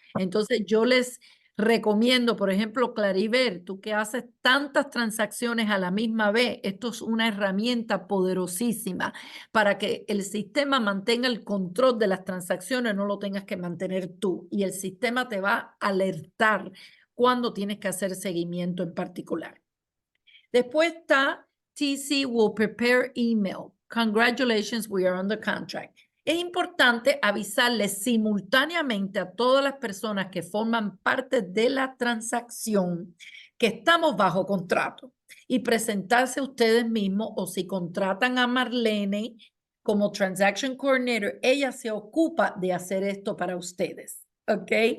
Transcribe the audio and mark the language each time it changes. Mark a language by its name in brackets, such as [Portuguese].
[Spanish] Entonces yo les recomiendo, por ejemplo, Clariver, tú que haces tantas transacciones a la misma vez, esto es una herramienta poderosísima para que el sistema mantenga el control de las transacciones, no lo tengas que mantener tú. Y el sistema te va a alertar cuando tienes que hacer seguimiento en particular. Después está [English] TC will prepare email. Congratulations, we are under contract. [Spanish] Es importante avisarles simultáneamente a todas las personas que forman parte de la transacción que estamos bajo contrato y presentarse ustedes mismos o si contratan a Marlene como Transaction Coordinator, ella se ocupa de hacer esto para ustedes, ¿ok?